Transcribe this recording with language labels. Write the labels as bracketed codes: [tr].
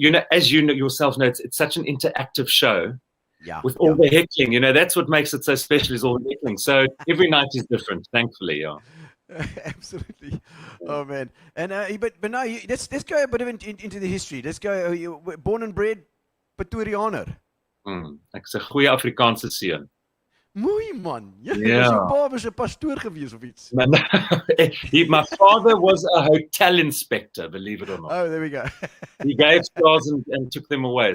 [en] As you know yourself know, it's such an interactive show with all the heckling. That's what makes it so special, is all the heckling. So every night is different, thankfully, yeah. Absolutely. Oh, man. And but now, let's go a bit into the history. Let's go, you were born and bred Pretoriaaner. [af] Ek's 'n goeie Afrikaanse seun. Mooi man. [en] Yeah. Your [af] pa was 'n pastoor gewees of iets. [en] My father was a hotel inspector, believe it or not. Oh, there we go. He gave stars and took them away.